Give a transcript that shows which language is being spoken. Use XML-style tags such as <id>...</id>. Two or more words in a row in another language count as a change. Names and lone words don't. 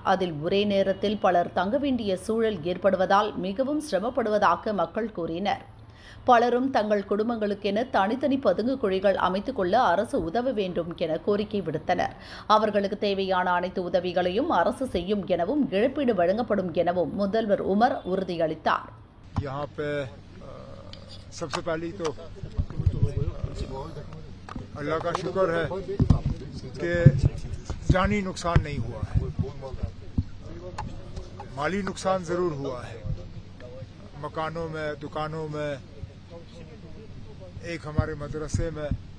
<ta>அதில் ஒரே நேரத்தில் பலர் தங்க வேண்டிய சூழல் ஏற்படுவதால் மிகவும் சிரமப்படுவதாக மக்கள் கூறினர். பலரும் தங்கள் குடும்பங்களுக்கென தனித்தனி பதுங்கு குழிகள் அமைத்துக் கொள்ள அரசு உதவ வேண்டும் என கோரிக்கை விடுத்தனர். அவர்களுக்கு தேவையான அனைத்து உதவிகளையும் அரசு செய்யும் எனவும் இழப்பீடு வழங்கப்படும் எனவும் முதல்வர் உமர் உறுதியளித்தார்.</ta> <hi>सबसे पहले तो अल्लाह का शुक्र है कि जानी नुकसान नहीं हुआ है, माली नुकसान जरूर हुआ है। मकानों में, दुकानों में, एक हमारे मदरसे में।</hi>